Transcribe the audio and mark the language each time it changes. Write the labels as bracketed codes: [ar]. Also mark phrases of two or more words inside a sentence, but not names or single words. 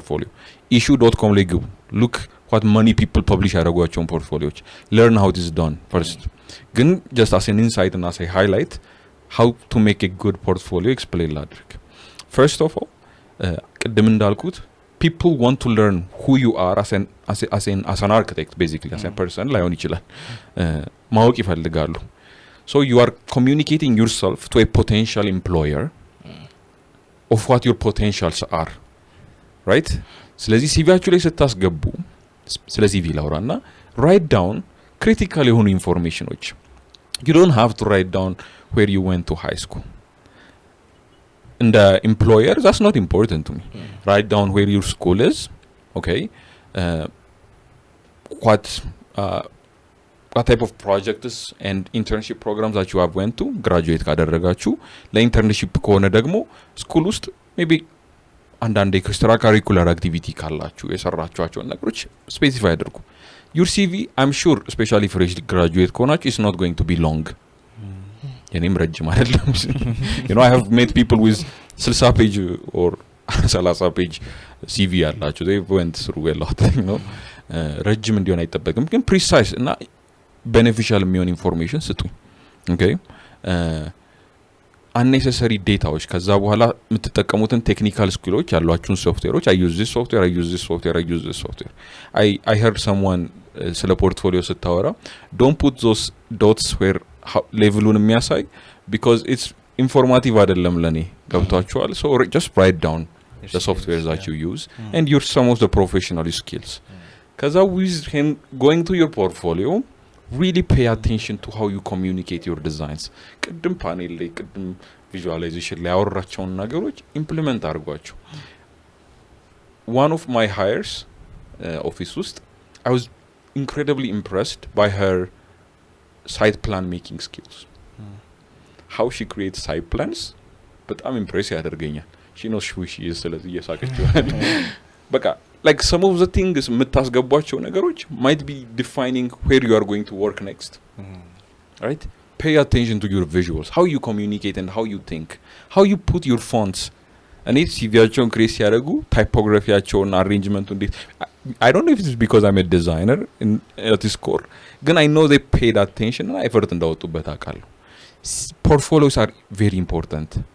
[en] portfolio issue.com [am] ላይ ግቡ [en] look what many people publish ያደርጓቸው portfolios learn how it is done first ግን just as an insight and as a highlight how to make a good portfolio explain ላድርግ first of all [am] ቅድም እንዳልኩት [en] people want to learn who you are as an architect basically as a person [am] ላይሆን ይችላል ማወቅ ይፈልጋሉ [en] so you are communicating yourself to a potential employer of what your potentials are right [am] ስለዚህ ሲቪያችሁ ላይ ስታስገቡ ስለ ሲቪ ላውራና [en] write down critical [am] የሆኑ ኢንፎርሜሽኖች [en] you don't have to write down where you went to high school and the employer that's not important to me write down where your school is okay what type of projects and internship programs that you have went to graduate [am] ካደረጋችሁ ለኢንተርንሺፕ ከሆነ ደግሞ ስኩል ውስጥ [en] maybe [am] አንዳንድ ኤክስትራ ካሪኩላር አክቲቪቲ ካላችሁ የሰራችኋቸው ነገሮች ስፔሲፋይ አድርጉ [en] your CV I'm sure especially fresh graduate ከሆናችሁ is not going to be long [am] የኔም ረጅም አይደለም [en] you know I have met people with 60 page or 30 page CV ያላችሁ they went through a lot you know [am] ረጅም እንዲሆን አይጠበቅም ግን [en] precise እና beneficial [am] የሚሆን ኢንፎርሜሽን ስጡ [en] okay unnecessary dataዎች [am] ከዛ በኋላ የምትጠቀሙትን ቴክኒካል ስኪሎች ያሏችሁን ሶፍትዌሮች [en] I use this software I heard someone [am] ስለ ፖርትፎሊዮ ስታወራ [en] don't put those dots where [am] ሌቭሉን የሚያሳይ [en] because it's informative [am] አይደለም ለኔ ገብቷችኋል [en] so just write down the software that you use and your some of the professional skills ከዛ with going to your portfolio really pay attention to how you communicate your designs [am] ቅድም ፓኔል ላይ ቅድም [en] visualization [am] ላይ ያወራቸውን ነገሮች [en] implement አድርጓቸው one of my hires office ውስጥ I was incredibly impressed by her site plan making skills how she creates site plans but I'm impressed ያደርገኛል she knows who she is [am] ስለዚህ እየሳቀችው በቃ [en] like some of the things [am] የምታስገቧቸው ነገሮች [en] might be defining where you are going to work next right pay attention to your visuals how you communicate and how you think how you put your fonts and it's [am] ሲቪያቸውን ክሬት ሲያደርጉ ታይፖግራፊያቸውን አሬንጅመንቱ እንዴት [en] I don't know if it's because I'm a designer at this core ግን I know they paid attention and effort [am] እንዳወጡበት አውቃለሁ [en] portfolios are very important